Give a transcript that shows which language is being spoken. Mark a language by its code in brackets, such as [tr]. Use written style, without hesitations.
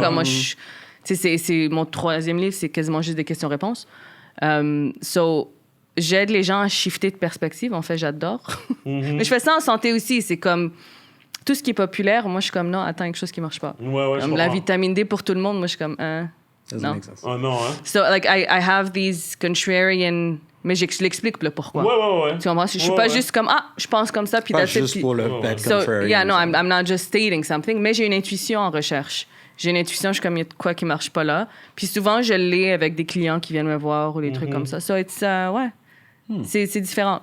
[fr] Comme moi, tu sais, c'est mon 3e livre, c'est quasiment juste des questions-réponses. So, j'aide les gens à shifter de perspective. En fait, j'adore. Mais je fais ça en santé aussi. C'est comme tout ce qui est populaire. Moi, je suis comme, non, attends, quelque chose qui marche pas. Ouais, je Comme la comprends. vitamine D pour tout le monde. Moi, je suis comme, [en] Doesn't [fr] non. [en] make sense. [fr] Oh non, hein? [en] So, like, I have these contrarian... [fr] Mais je l'explique le pourquoi. Ouais. Tu comprends? Je suis Ouais, pas ouais. juste comme, ah, je pense comme ça, puis Pas [en] that's it, [fr] juste puis- pour le bad [en] So, contrarian. yeah, no, I'm not just stating something, [fr] mais j'ai une intuition en recherche. J'ai une intuition, je suis comme, il y a de quoi qui marche pas là. Puis souvent, je l'ai avec des clients qui viennent me voir ou des trucs comme ça. [en] So, it's, [fr] ouais. C'est différent.